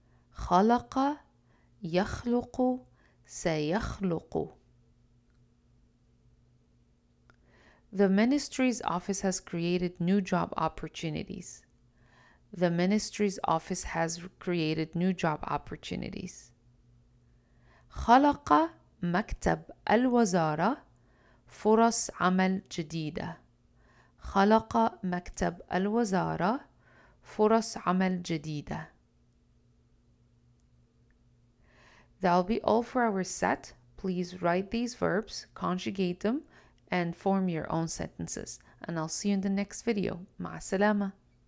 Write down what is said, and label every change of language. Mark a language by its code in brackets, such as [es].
[ar] خلق يخلق سيخلق. [en] The ministry's office has created new job opportunities. The ministry's office has created new job opportunities. [ar] خلق مكتب الوزارة فرص عمل جديدة. خلق مكتب الوزارة فرص عمل جديدة. [en] That'll be all for our set. Please write these verbs, conjugate them, and form your own sentences. And I'll see you in the next video. [ar] مع السلامة.